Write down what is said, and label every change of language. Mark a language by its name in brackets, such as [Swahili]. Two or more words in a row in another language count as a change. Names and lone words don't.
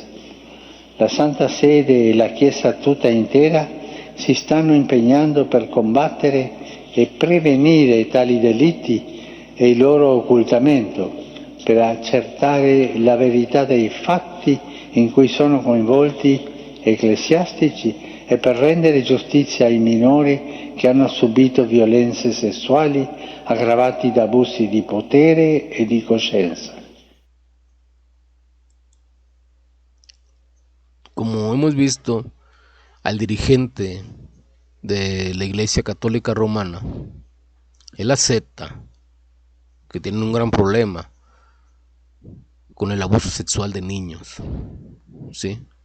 [Italian] La Santa Sede e la Chiesa tutta intera si stanno impegnando per combattere e prevenire tali delitti e il loro occultamento, per accertare la verità dei fatti in cui sono coinvolti ecclesiastici e per rendere giustizia ai minori che hanno subito violenze sessuali aggravati da abusi di potere e di coscienza. [Spanish] Como hemos visto, al dirigente de la Iglesia Católica Romana, él acepta que tienen un gran problema con el abuso sexual de niños, ¿sí?